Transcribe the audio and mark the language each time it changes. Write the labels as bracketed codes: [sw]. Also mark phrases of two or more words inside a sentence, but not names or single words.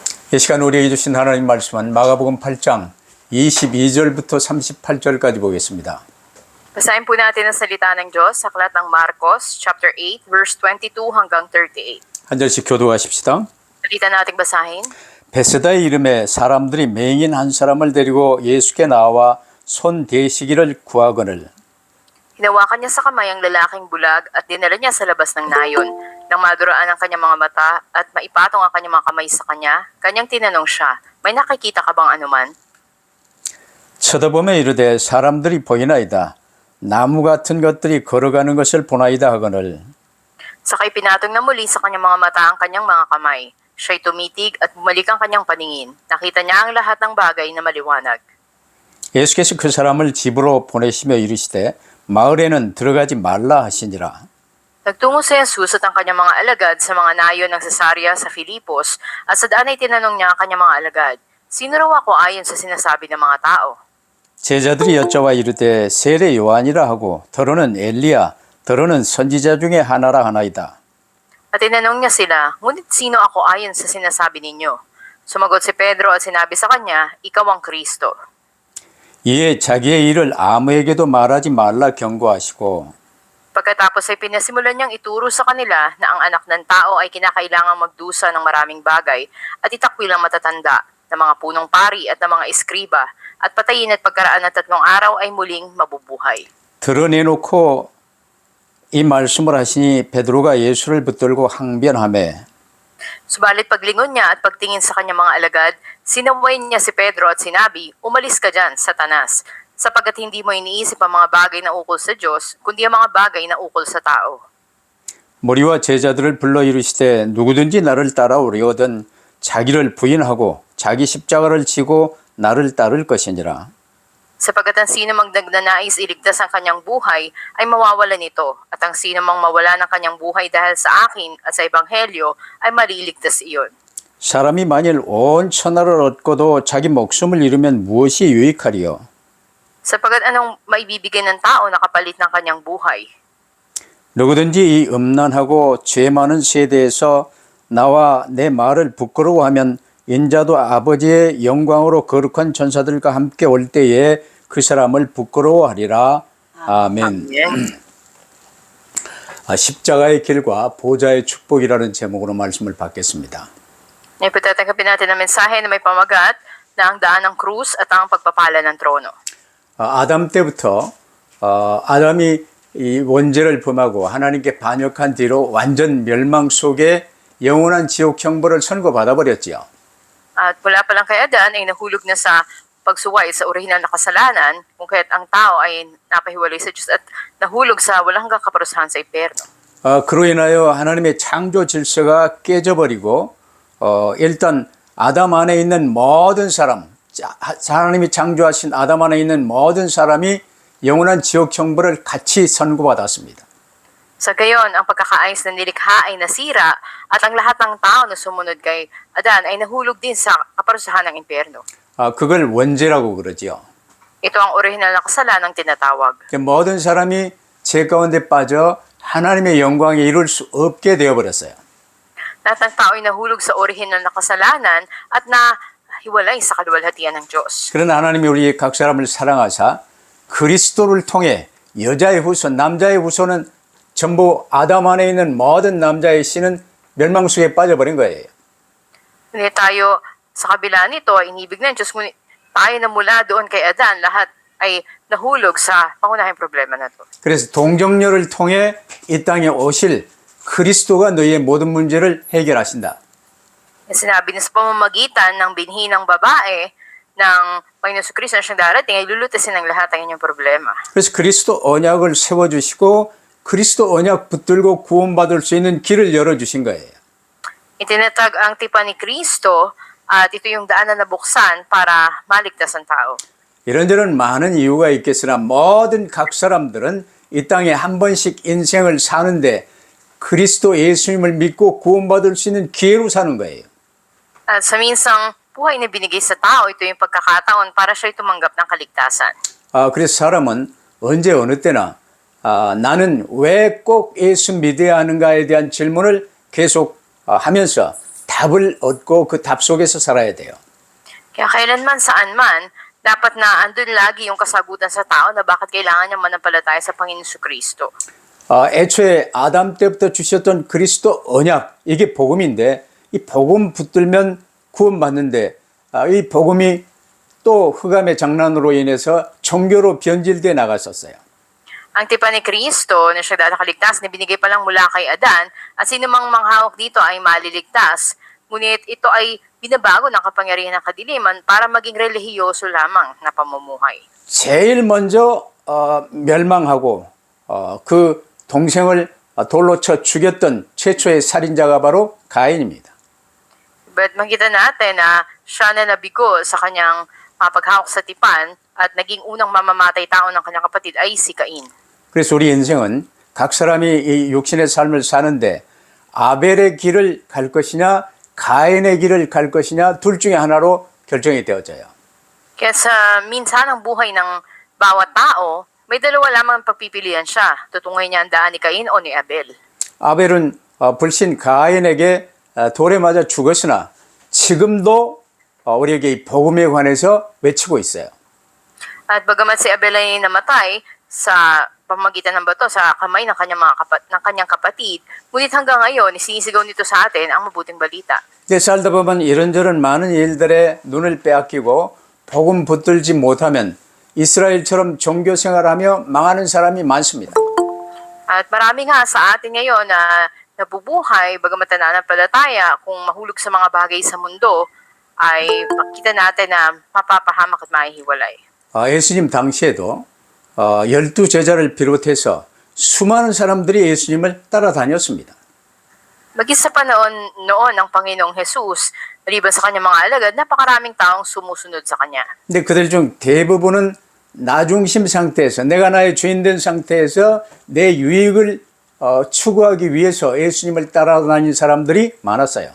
[ko] 이 시간 우리에게 주신 하나님 말씀은 마가복음 8장 22절부터 38절까지 보겠습니다. [tl] Basahin po natin ang salita ng Diyos sa aklat ng Marcos, [en] chapter 8, verse 22 [tl] hanggang 38. [ko] 한 절씩 교도하십시다. [tl] Salita nating basahin. [ko] 베세다의 이름에 사람들이 맹인 한 사람을 데리고 예수께 나와 손 대시기를 구하거늘. [tl] Hinawakan niya sa kamay ang lalaking bulag at dinala niya sa labas ng nayon. Nang maduraan ang kanyang mga mata at maipatong ang kanyang mga kamay sa kanyang tinanong siya, may nakikita ka bang anuman? [ko] 쳐다보며 이르되 사람들이 보이나이다. 나무 같은 것들이 걸어가는 것을 보나이다 하거늘. [tl] Sakay pinatong na muli sa kanyang mga mata ang kanyang mga kamay. Siya'y tumitig at bumalik ang kanyang paningin. Nakita niya ang lahat ng bagay na maliwanag. [ko] 예수께서 그 사람을 집으로 보내시며 이르시되 마을에는 들어가지 말라 하시니라. [tl] Nagtungo si Jesus at ang kanyang mga alagad sa mga nayon ng Cesarea sa Filipos at sa daan ay tinanong niya ang kanyang mga alagad, sino raw ako ayon sa sinasabi ng mga tao? [ko] 제자들이 여쭤와 이르되 세례 요한이라 하고 더러는 엘리야 더러는 선지자 중에 하나라 하나이다. [tl] At tinanong niya sila, ngunit sino ako ayon sa sinasabi ninyo? Sumagot si Pedro at sinabi sa kanya, ikaw ang Kristo. [ko] 이에 자기의 일을 아무에게도 말하지 말라 경고하시고 [tl] Pagkatapos ay pinasimulan niyang ituro sa kanila na ang anak ng tao ay kinakailangang magdusa ng maraming bagay at itakwil ang matatanda ng mga punong pari at ng mga eskriba at patayin at pagkaraan ng 3 araw ay muling mabubuhay. [ko] 드러내놓고 이 말씀을 하시니 베드로가 예수를 붙들고 항변하매 [tl] Subalit paglingon niya at pagtingin sa kanyang mga alagad, sinaway niya si Pedro at sinabi, umalis ka dyan, Satanas, sapagkat hindi mo iniisip ang mga bagay na ukol sa Diyos, kundi ang mga bagay na ukol sa tao. [ko] 무리와 제자들을 불러 이르시되 누구든지 나를 따라오려거든 자기를 부인하고 자기 십자가를 지고 나를 따를 것이니라. [tl] Sapagkat ang sino mang nagnanais iligtas ang kanyang buhay ay mawawala nito, at ang sino mang mawala ng kanyang buhay dahil sa akin at sa Ebanghelyo ay maliligtas iyon. [ko] 사람이 만일 온 천하를 얻고도 자기 목숨을 잃으면 무엇이 유익하리요? [tl] Sapagkat anong maibibigay ng tao na kapalit ng kanyang buhay? [ko] 누구든지 이 음란하고 죄 많은 세대에서 나와 내 말을 부끄러워하면 인자도 아버지의 영광으로 거룩한 천사들과 함께 올 때에 그 사람을 부끄러워하리라. 아멘. 십자가의 길과 보좌의 축복이라는 제목으로 말씀을 받겠습니다. [tl] Ngayon po tatanggapin natin ang mensahe na may pamagat na ang daan ng krus at ang pagpapala ng trono. [ko] 아담 때부터 아담이 이 원죄를 범하고 하나님께 반역한 뒤로 완전 멸망 속에 영원한 지옥 형벌을 선고받아 버렸지요. [tl] At mula pa lang kay Adan ay nahulog na sa pagsuway sa orihinal na kasalanan, kung kaya't ang tao ay napahiwalay sa Diyos at nahulog sa walang hanggang kaparusahan sa impyerno. [ko] 그로 인하여 하나님의 창조 질서가 깨져버리고 일단 아담 안에 있는 모든 사람, 하나님이 창조하신 아담 안에 있는 모든 사람이 영원한 지옥 형벌을 같이 선고받았습니다. [tl] Sa gayon, ang pagkakaayos ng nilikha ay nasira at ang lahat ng tao na sumunod kay Adan ay nahulog din sa kaparusahan ng impyerno. [ko] 그걸 원죄라고 그러지요. [tl] Ito ang orihinal na kasalanang tinatawag. [ko] 모든 사람이 죄 가운데 빠져 하나님의 영광에 이룰 수 없게 되어버렸어요. [tl] Lahat ng tao ay nahulog sa orihinal na kasalanan at nahiwalay sa kaluwalhatian ng Diyos. [ko] 그러나 하나님이 우리 각 사람을 사랑하사 그리스도를 통해 여자의 후손, 남자의 후손은 전부 아담 안에 있는 모든 남자의 씨는 멸망 속에 빠져버린 거예요. [tl] Ngunit tayo sa kabila nito ay inibig ng Diyos, ngunit tayo na mula doon kay Adan, lahat ay nahulog sa pangunahing problema na ito. [ko] 그래서 동정녀를 통해 이 땅에 오실 그리스도가 너희의 모든 문제를 해결하신다. [tl] Sinabi niya sa pamamagitan ng binhi ng babae ng Panginoon sa Kristo na siyang darating ay lulutasin ng lahat ang inyong problema. [ko] 그래서 그리스도 언약을 세워주시고 그리스도 언약 붙들고 구원받을 수 있는 길을 열어주신 거예요. [tl] Itinatag ang tipan ni Kristo at ito yung daan na nabuksan para maligtas ang tao. [ko] 이런저런 많은 이유가 있겠으나 모든 각 사람들은 이 땅에 한 번씩 인생을 사는데 그리스도 예수님을 믿고 구원받을 수 있는 기회로 사는 거예요. [tl] At sa minsang buhay na binigay sa tao, ito yung pagkakataon para siya'y tumanggap ng kaligtasan. [ko] 그래서 사람은 언제 어느 때나 나는 왜 꼭 예수 믿어야 하는가에 대한 질문을 계속 하면서 답을 얻고 그 답 속에서 살아야 돼요. [tl] Kaya kailanman saan man, dapat na andun lagi yung kasagutan sa tao na bakit kailangan niya manampalataya sa Panginoon Kristo. [ko] 애초에 아담 때부터 주셨던 그리스도 언약, 이게 복음인데 이 복음 붙들면 구원받는데 이 복음이 또 흑암의 장난으로 인해서 종교로 변질돼 나갔었어요. [tl] Ang tipan ni Kristo na siya datakaligtas na binigay pa lang mula kay Adan at sino mang manghawak dito ay maliligtas. Ngunit ito ay binabago ng kapangyarihan ng kadiliman para maging relihiyoso lamang na pamumuhay. [ko] 제일 먼저 멸망하고 그 동생을 돌로 쳐 죽였던 최초의 살인자가 바로 가인입니다. [tl] But makita natin na siya na nabigo sa kanyang paghawak sa tipan at naging unang mamamatay tao ng kanyang kapatid ay si Cain. [ko] 그래서 우리 인생은 각 사람이 이 육신의 삶을 사는데 아벨의 길을 갈 것이냐 가인의 길을 갈 것이냐 둘 중에 하나로 결정이 되어져요. [tl] Kaya sa minsan ang buhay ng bawat tao, may dalawa lamang pagpipilian siya. Tutungay niya ang daan ni Cain o ni Abel. [ko] 아벨은 불신 가인에게 돌에 맞아 죽었으나 지금도 우리에게 이 복음에 관해서 외치고 있어요. [tl] At bagamat si Abel ay namatay sa pamagitan ng bato sa kamay ng kanyang kapatid, ngunit hanggang ngayon sinisigaw nito sa atin ang mabuting balita. [ko] 살다 보면 이런저런 많은 일들에 눈을 빼앗기고 복음 붙들지 못하면 이스라엘처럼 종교 생활하며 망하는 사람이 많습니다. [tl] At marami nga sa atin ngayon na nabubuhay, bagamat nananampalataya, kung mahulog sa mga bagay sa mundo, ay makita natin na mapapahamak at mahihiwalay. [ko] 예수님 당시에도 12제자를 비롯해서 수많은 사람들이 예수님을 따라다녔습니다. [tl] Maging sa panahon noon ng Panginoong Jesus, maliban sa kanyang mga alagad, napakaraming taong sumusunod sa kanya. [ko] 근데 그들 중 대부분은 나중심 상태에서 내가 나의 주인 된 상태에서 내 유익을 추구하기 위해서 예수님을 따라다닌 사람들이 많았어요.